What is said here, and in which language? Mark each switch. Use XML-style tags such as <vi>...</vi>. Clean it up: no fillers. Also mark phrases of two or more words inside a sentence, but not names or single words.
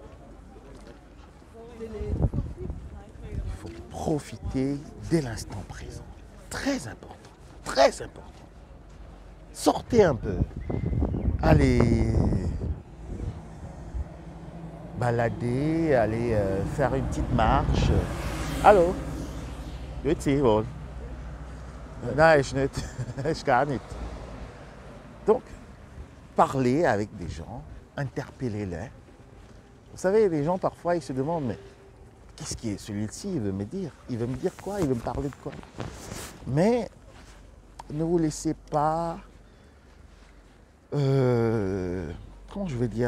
<fr>Il faut profiter de l'instant présent. Très important. Très important. Sortez un peu. Allez balader, aller faire une petite marche. Allô?</fr> <de>Grüezi wohl. Nein, ich nicht. Ich gar nicht.</de> <fr>Donc, parler avec des gens, interpellez-les. Vous savez, les gens parfois ils se demandent, mais qu'est-ce qui est celui-ci, il veut me dire? Il veut me dire quoi? Il veut me parler de quoi? Mais ne vous laissez pas, comment je vais dire?</fr>